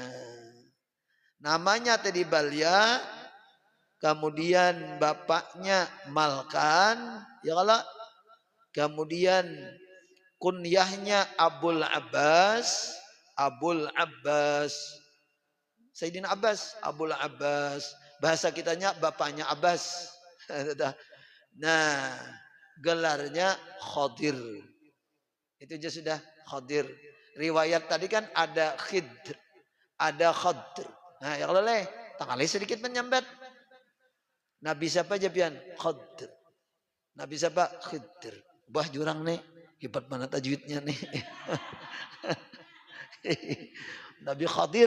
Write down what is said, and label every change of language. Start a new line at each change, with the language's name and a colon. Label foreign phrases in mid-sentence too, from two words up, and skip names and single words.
Indonesian: Namanya tadi Balya, kemudian bapaknya Malkan, ya kalau, kemudian kunyahnya Abul Abbas, Sayyidina Abbas, Abul Abbas. Bahasa kitanya bapaknya Abbas. Nah, gelarnya Khadir. Itu aja sudah Khadir. Riwayat tadi kan ada Khidr, ada Khadr.
Banjar: Nah, ya kalau tak kali sedikit menyambat. Nabi siapa aja pian? Khadr. Nabi siapa? Khidr. Bah jurang nih.
Indonesian: Hebat mana tajwidnya nih. Nabi Khadir.